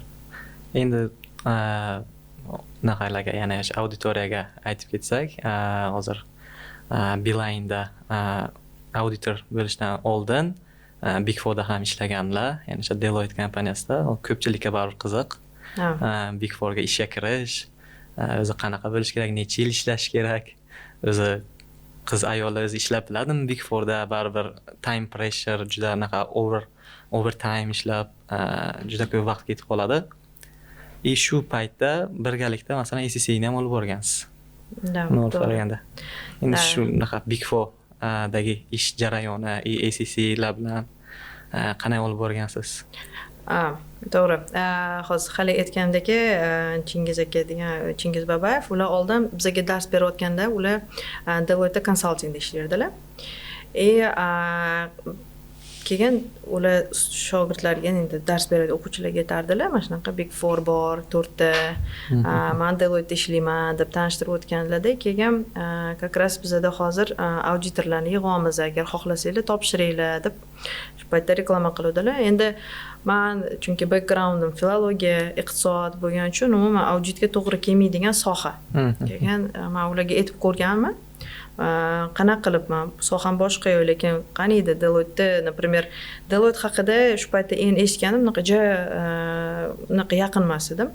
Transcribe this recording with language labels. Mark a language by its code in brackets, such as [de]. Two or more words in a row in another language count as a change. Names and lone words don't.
[uz] Endi naqaylarga yana auditoriyaga aytib ketsak, hozir Beeline'da auditor bo'lishdan oldin Big Four'da ham ishlaganlar, ya'ni o'sha Deloitte kompaniyasida. Ko'pchilikka baribir qiziq. Big Four'ga ishga kirish, o'zi qanaqa bo'lish kerak, necha yil ishlash kerak, o'zi qiz ayollar o'zi ishlab biladimi Big Four'da, baribir [en] time pressure, [uz] juda anaqa overtime ishlab, juda ko'p vaqt ketib qoladi. Shu paytda birgalikda masalan SSC'ni ham olib borgansiz. Nima qaraganda. Endi shu naqa Big Four'dagi ish jarayoni SSC'lar bilan qanday olib borgansiz? To'g'ri. Hozir hali aytgandek, Chingiz aka degan Chingiz Babayev, ular oldin bizga dars berayotganda ular Deloitte konsaltingda ishlardilar. Keyin ular shogirdlarga endi dars beradi, o'quvchilarga aytardilar, mana shunaqa Big Four bor, 4 ta. Men Deloitte ishlayman deb tanishtirib o'tganlarda, keyin [ru] как раз [uz] bizda hozir auditorlarni yig'amiz, agar xohlasanglar topshiringlar deb shu paytda reklama qiluvdilar. Endi men chunki backgroundim filologiya, iqtisod bo'lgani uchun umuman auditga to'g'ri kelmaydigan soha. Keyin men ularga aytib ko'rganman. Qanaqa qilib men soham boshqa-yu, lekin qaniydi Deloitte, например, Deloitte haqida shu paytda eshitganim unaqa yaqin emas edim.